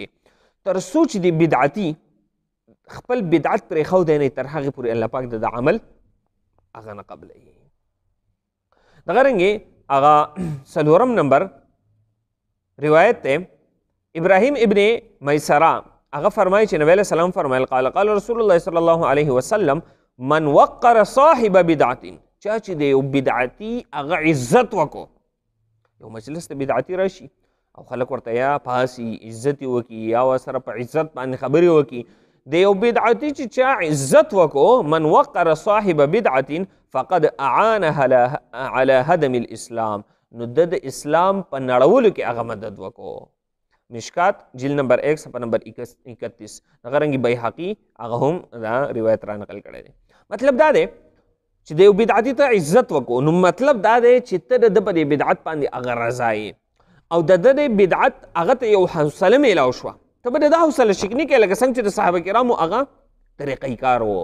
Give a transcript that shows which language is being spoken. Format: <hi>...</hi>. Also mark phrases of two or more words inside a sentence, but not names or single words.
<ps>تر څو چې د بدعتي خپل بدعت پرېښودی نه تر هغې پورې الله پاک د عمل هغه نه قبلوي. دغه رنګې هغه څلورم نمبر روایت دی، ابراهیم ابن میسره هغه فرمایي چې</ps> <ar>نبی علیه السلام</ar> <ps>فرمایل</ps> <ar>قال رسول الله صلی الله علیه وسلم من وقر صاحب بدعت،</ar> <ps>چا چې د یو بدعتي هغه عزت وکړو، یو مجلس د بدعتي راشي او خلک ورته یا پاسي عزت یې وکړي یا ورسره په عزت باندې خبرې وکړي، د یو بدعتي چې چا عزت وکړو،</ps> <ar>من وقر صاحب بدعت فقد اعانه على هدم الاسلام،</ar> <ps>نو د اسلام په نړولو کې هغه مدد وکړو. مشکات جلد نمبر 1 صفحه نمبر 31. دغه رنګې بیهقي هغه هم دا روایت را نقل کړی دی. مطلب دا دی چې د یو بدعتي ته عزت وکړو، نو مطلب دا دی چې ته د ده په دې بدعت باندې هغه رضا یې، او د ده د بدعت هغه ته یو حوصله میلاو شوه، ته به د ده حوصله شکني کوې، لکه څنګه چې د صحابه کرامو هغه طریقې کار و.</ps>